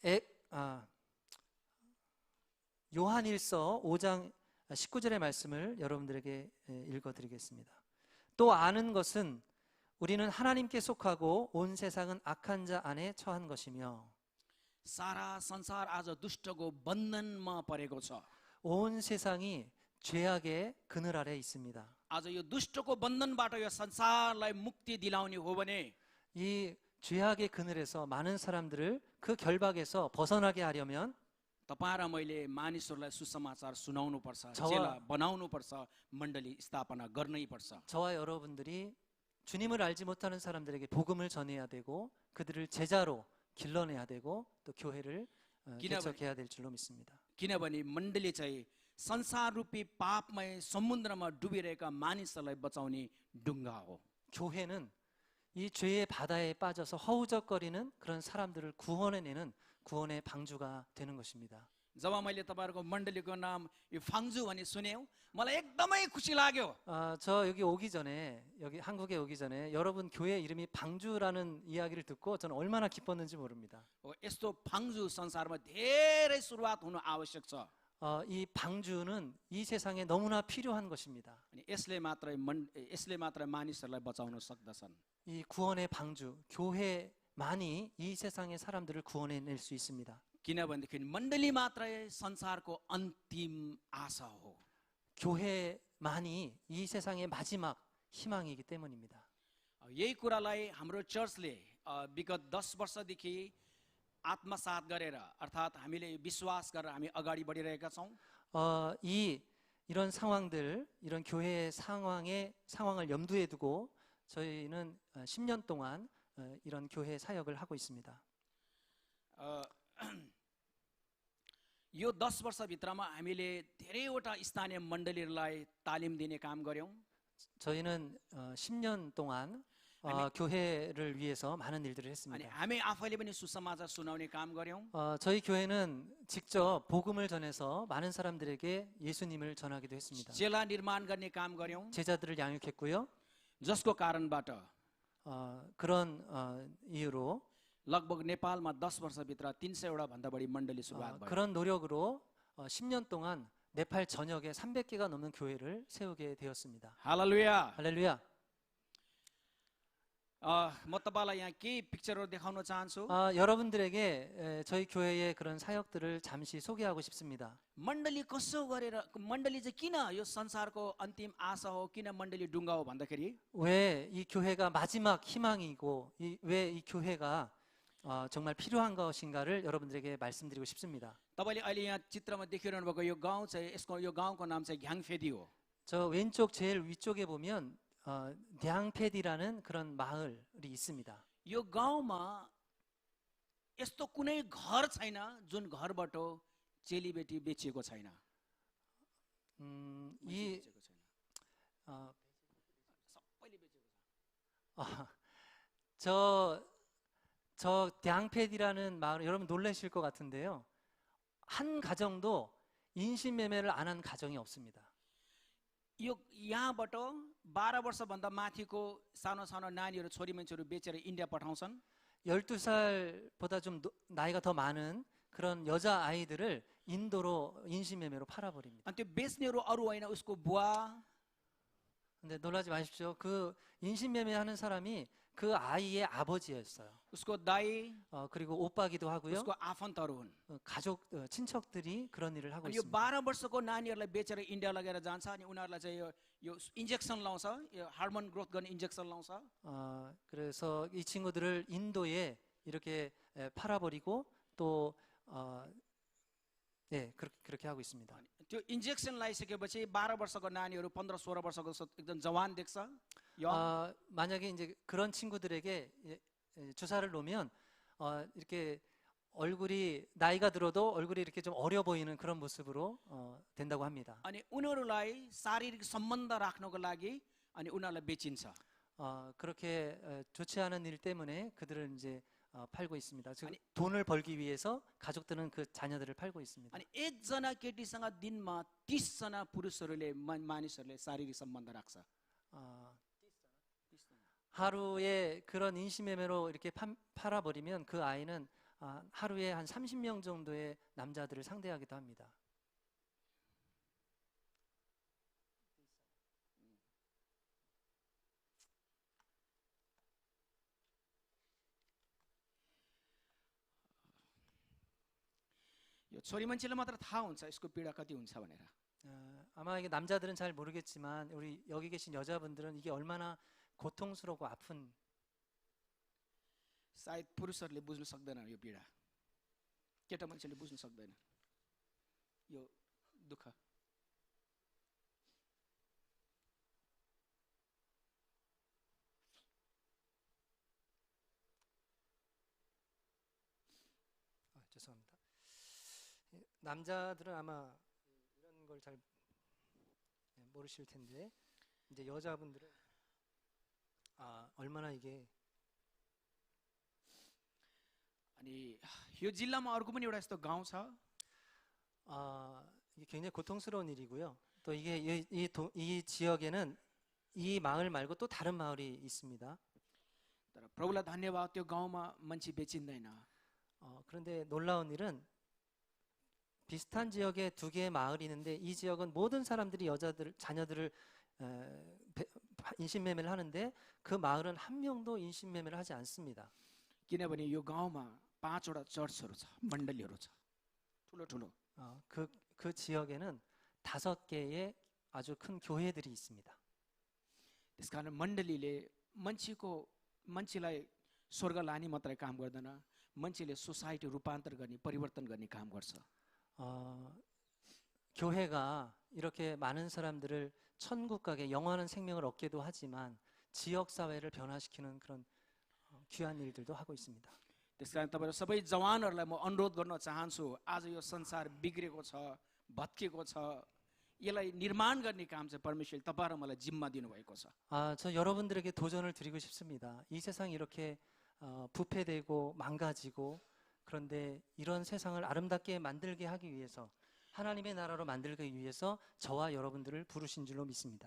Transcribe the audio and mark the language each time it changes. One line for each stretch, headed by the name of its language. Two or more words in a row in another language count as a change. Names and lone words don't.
Korean: 요한일서 5장 19절의 말씀을 여러분들에게 읽어드리겠습니다. 또 아는 것은 우리는 하나님께 속하고 온 세상은 악한 자 안에 처한 것이며
Nepali: सारा संसार आज दुष्टको बन्धनमा परेको छ।
Korean: 온 세상이 죄악의 그늘 아래 있습니다.
Nepali: आज यो दुष्टको बन्धनबाट यो संसारलाई मुक्ति दिलाउने हो भने
Korean: 이 죄악의 그늘에서 많은 사람들을 그 결박에서 벗어나게 하려면
Nepali: तपाईँ र मैले मानिसहरूलाई सुसमाचार सुनाउनु पर्छ,
Korean: 저와-
Nepali: चेला बनाउनु पर्छ, मण्डली स्थापना गर्नै पर्छ।
Korean: 저와 여러분들이 주님을 알지 못하는 사람들에게 복음을 전해야 되고 그들을 제자로 길러내야 되고 또 교회를 개척해야 될 줄로 믿습니다.
Nepali: किनभने मण्डली चाहिँ संसार रूपी पापमय समुद्रमा डुबिरहेका मानिसहरूलाई बचाउने ढुङ्गा हो।
Korean: 교회는 이 죄의 바다에 빠져서 허우적거리는 그런 사람들을 구원해내는 구원의 방주가 되는 것입니다.
Nepali: जब मैले तपाईहरुको मण्डलीको नाम यो फाङ्जु भनी सुन्यौ मलाई एकदमै खुसी लाग्यो।
Korean: 저 여기 오기 전에 여기 한국에 오기 전에 여러분 교회 이름이 방주라는 이야기를 듣고 저는 얼마나 기뻤는지 모릅니다.
Nepali: यस्तो फाङ्जु संसारमा धेरै सुरुवात हुनु आवश्यक छ।
Korean: 이 방주는 이 세상에 너무나 필요한 것입니다.
Nepali: अनि यसले मात्र मानिसहरूलाई बचाउन सक्दछन्।
Korean: 이 구원의 방주, 교회만이 이 세상의 사람들을 구원해낼 수 있습니다.
Nepali: किनभनेदेखि मण्डली मात्रै संसारको अन्तिम आशा हो।
Korean: 교회만이 이 세상의 마지막 희망이기 때문입니다.
Nepali: यही कुरालाई हाम्रो चर्चले विगत 10 वर्षदेखि आत्मसात गरेर अर्थात् हामीले विश्वास गरेर हामी अगाडि बढिरहेका छौँ।
Korean: 이런 상황들, 이런 교회의 상황을 염두에 두고 저희는 10년 동안 이런 교회 사역을 하고 있습니다.
Nepali: यो 10 वर्षभित्रमा हामीले धेरैवटा स्थानीय मण्डलीहरूलाई तालिम दिने काम गर्यौँ।
Korean: 저희는 10년 동안 교회를 위해서 많은 일들을
Nepali: अनि
Korean: 했습니다.
Nepali: हामी आफैले पनि सुसमाचार सुनाउने काम गर्यौँ।
Korean: 저희 교회는 직접 복음을 전해서 많은 사람들에게 예수님을 전하기도 했습니다.
Nepali: चेला निर्माण गर्ने काम गर्यौँ।
Korean: 제자들을 양육했고요.
Nepali: जसको कारणबाट
Korean: 그런 이유로
Nepali: लगभग नेपालमा 10 वर्षभित्र 300वटा भन्दा बढी मण्डली सुरुवात भयो।
Korean: 그런 노력으로 10년 동안 네팔 전역에 300개가 넘는 교회를 세우게 되었습니다.
Nepali: हालेलुया।
Korean: 할렐루야.
Nepali: म तपाईलाई यहाँ केही पिक्चरहरू देखाउन चाहन्छु।
Korean: 여러분들에게 저희 교회의 그런 사역들을 잠시 소개하고 싶습니다.
Nepali: मण्डली कसो गरेर मण्डली चाहिँ किन यो संसारको अन्तिम आशा हो, किन मण्डली ढुङ्गा हो भन्दाखेरि
Korean: 왜 이 교회가 마지막 희망이고 왜 이 교회가 정말 필요한 것인가를 여러분들에게 말씀드리고 싶습니다.
Nepali: तपाईले अहिले यहाँ चित्रमा देखिरहनु भएको यो गाउँ चाहिँ यो गाउँको नाम चाहिँ घ्याङफेदी हो।
Korean: 저 왼쪽 제일 위쪽에 보면 량페디라는 그런 마을이 있습니다.
Nepali: यो गाउँमा यस्तो कुनै घर छैन जुन घरबाट चेलीबेटी बेचिएको छैन।
Korean: 이
Nepali: सबैले बेचेको छ।
Korean: 저 량페디라는 마을 여러분 놀라실 것 같은데요. 한 가정도 인신매매를 안 한 가정이 없습니다.
Nepali: यो यहाँबाट 12 वर्षभन्दा माथिको सानो सानो नानीहरू छोरी मान्छेहरू बेचेर इन्डिया पठाउँछन्।
Korean: 12살보다 좀 나이가 더 많은 그런 여자 아이들을 인도로 인신매매로 팔아버립니다.
Nepali: अनि त्यो बेच्नेहरू अरू होइन उसको बुवा
Korean: 근데 놀라지 마십시오. 그 인신매매하는 사람이 그 아이의 아버지였어요.
Nepali: उसको दाई
Korean: 그리고 오빠기도 하고요.
Nepali: उसको आफन्तहरू हुन्
Korean: 가족, 친척들이 그런 일을 하고
Nepali: अनि यो
Korean: 있습니다.
Nepali: 12 वर्षको नानीहरूलाई बेचेर इन्डिया लगेर जान्छ अनि उनीहरूलाई चाहिँ यो इन्जेक्सन लाउँछ यो
English: hormone growth
Nepali: गर्ने इन्जेक्सन लाउँछ
Korean: 그래서 이 친구들을 인도에 이렇게 팔아버리고 또 그렇게 하고 있습니다.
Nepali: त्यो इन्जेक्सन लगाइसकेपछि 12 वर्षको नानीहरू 15 16 वर्षको एकदम जवान देख्छ
Korean: 만약에 이제 그런 친구들에게 주사를 놓으면 이렇게 얼굴이 나이가 들어도 얼굴이 이렇게 좀 어려 보이는 그런 모습으로 된다고 합니다.
Nepali: अनि उनीहरूलाई शारीरिक सम्बन्ध राख्नको लागि अनि उनीहरूलाई बेचिन्छ
Korean: 그렇게 좋지 않은 일 때문에 그들은 이제 팔고 있습니다. 즉 돈을 벌기 위해서 가족들은 그 자녀들을 팔고 있습니다.
Nepali: अनि एकजना केटीसँग दिनमा 30 जना पुरुषहरूले मानिसहरूले शारीरिक सम्बन्ध राख्छ
Korean: 하루에 그런 인신매매로 이렇게 팔아버리면 그 아이는 하루에 한 30명 정도의 남자들을 상대하기도 합니다.
Nepali: यो छोरी मान्छेलाई मात्र थाहा हुन्छ यसको पीडा कति हुन्छ भनेर
Korean: 아마 이게 남자들은 잘 모르겠지만 우리 여기 계신 여자분들은 이게 얼마나 고통스럽고 아픈
Nepali: सायद पुरुषहरूले बुझ्न सक्दैन यो पीडा केटा मान्छेले बुझ्न सक्दैन यो दुःख
Korean: 죄송합니다. 남자들은 아마 이런 걸 잘 모르실 텐데 이제 여자분들은 얼마나 이게
Nepali: अनि यो जिल्लामा अर्को पनि एउटा यस्तो गाउँ छ
Korean: 이게 굉장히 고통스러운 일이고요. 또 이게 이 지역에는 이 마을 말고 또 다른 마을이 있습니다.
Nepali: तर प्रभुलाई धन्यवाद त्यो गाउँमा मान्छे बेचिँदैन
Korean: 그런데 놀라운 일은 비슷한 지역에 두 개의 마을이 있는데 이 지역은 모든 사람들이 자녀들을 인신매매를 하는데 그 마을은 한 명도 인신매매를 하지 않습니다.
Nepali: किनभने यो गाउँमा 5वटा चर्चहरू छ मण्डलीहरू छ ठुलो ठुलो
Korean: 그 지역에는 5개의 아주 큰 교회들이 있습니다.
Nepali: त्यसकारण मण्डलीले मान्छेलाई स्वर्ग लाने मात्रै काम गर्दैन मान्छेले सोसाइटी रूपान्तर गर्ने परिवर्तन गर्ने काम गर्छ
Korean: 교회가 이렇게 많은 사람들을 천국 가게 영원한 생명을 얻게도 하지만 지역 사회를 변화시키는 그런 귀한 일들도 하고 있습니다.
Nepali: त्यसकारण तपाईहरु सबै जवानहरुलाई म अनुरोध गर्न चाहन्छु आज यो संसार बिग्रेको छ भत्केको छ यसलाई निर्माण गर्ने काम चाहिँ परमेश्वरले तपाईहरु र मलाई जिम्मा दिनु भएको छ
Korean: 저 여러분들에게 도전을 드리고 싶습니다. 이 세상이 이렇게 부패되고 망가지고 그런데 이런 세상을 아름답게 만들게 하기 위해서 하나님의 나라로 만들기 위해서 저와 여러분들을 부르신 줄로 믿습니다.